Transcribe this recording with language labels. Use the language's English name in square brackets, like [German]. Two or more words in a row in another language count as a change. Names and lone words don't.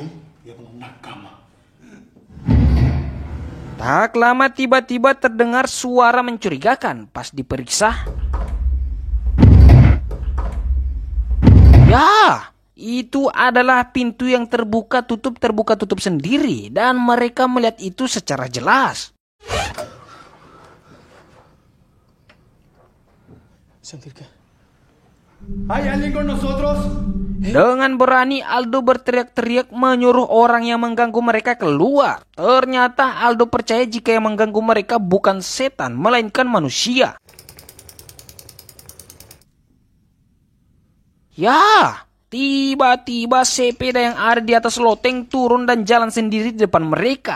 [Indonesian] Tak lama tiba-tiba terdengar suara mencurigakan. Pas diperiksa, ya, itu adalah pintu yang terbuka tutup sendiri dan mereka melihat itu secara jelas. [Spanish] ¿Hay alguien con nosotros? [Indonesian] Dengan berani Aldo berteriak-teriak menyuruh orang yang mengganggu mereka keluar. Ternyata Aldo percaya jika yang mengganggu mereka bukan setan melainkan manusia. Ya, tiba-tiba sepeda yang ada di atas loteng turun dan jalan sendiri di depan mereka.